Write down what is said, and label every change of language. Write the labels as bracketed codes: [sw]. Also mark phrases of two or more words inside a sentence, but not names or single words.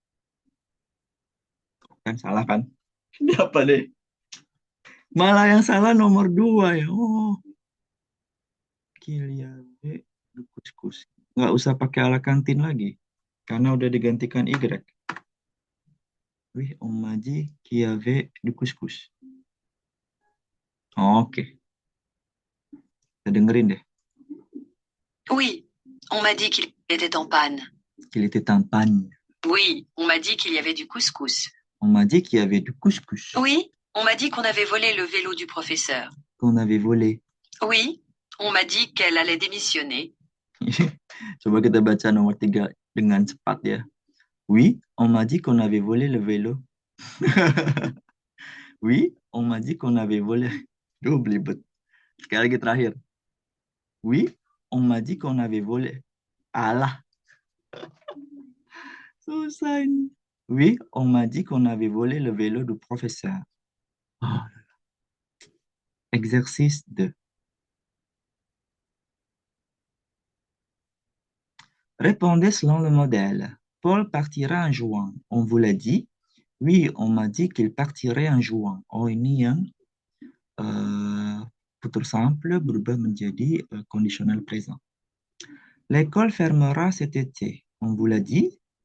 [id] Kan salah kan? Ini apa deh? Malah yang salah nomor 2 ya. Oh, Kiliabe kuskus. Nggak usah pakai [fr] ala kantin [id] lagi. Karena udah digantikan Y. [fr] Oui, on m'a dit qu'il y avait du couscous. [id] Oke, kita dengerin deh. [fr] Oui, on m'a dit qu'il était en panne. Qu'il était en panne. Oui, on m'a dit qu'il y avait du couscous. On m'a dit qu'il y avait du couscous. Oui, on m'a dit qu'on avait volé le vélo du professeur. Qu'on avait volé. Oui, on m'a dit qu'elle allait démissionner. [id] Coba kita baca nomor 3 dengan cepat ya. [fr] Oui, on m'a dit qu'on avait volé le vélo. Oui, on m'a dit qu'on avait volé. [id] Duh, belibet. Sekali lagi terakhir. [fr] Oui, on m'a dit qu'on avait volé. [id] Alah, susah ini. [fr] Oui, on m'a dit qu'on avait volé le vélo du professeur. Oh. Exercice 2. Répondez selon le modèle. Paul partira en jouant. On vous l'a dit? Oui, on m'a dit qu'il partirait en jouant. [id] Oh, ini yang [fr] futur simple [id] berubah menjadi [fr] conditionnel présent. L'école fermera cet été. On vous l'a dit?